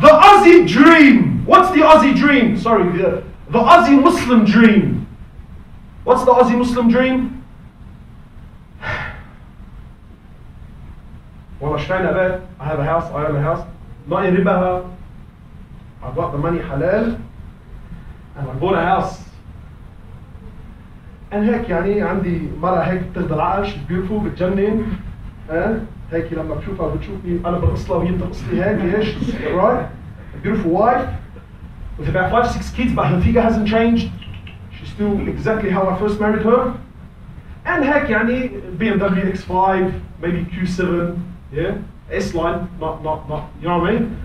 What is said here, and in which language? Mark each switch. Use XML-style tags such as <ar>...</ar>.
<en>The Aussie dream. What's the Aussie dream? Sorry, the Aussie Muslim dream. What's the Aussie Muslim dream? Well, I have a house, I own a house. Not in riba. I got the money halal and I bought a house.</en> <ar>And هيك عندي مرة هيك بتاخذ العقل،</ar> <en>she's beautiful</en> <ar>بتجنن. هيك لما بشوفها بتشوفني أنا برقصلها وهي بترقصلي هيك ليش؟ Right?</ar> <en>A beautiful wife with about 5-6 kids, but her figure hasn't changed. She's still exactly how I first married her. And هيك BMW X5, maybe Q7, yeah, S-Line, not, you know what I mean?</en>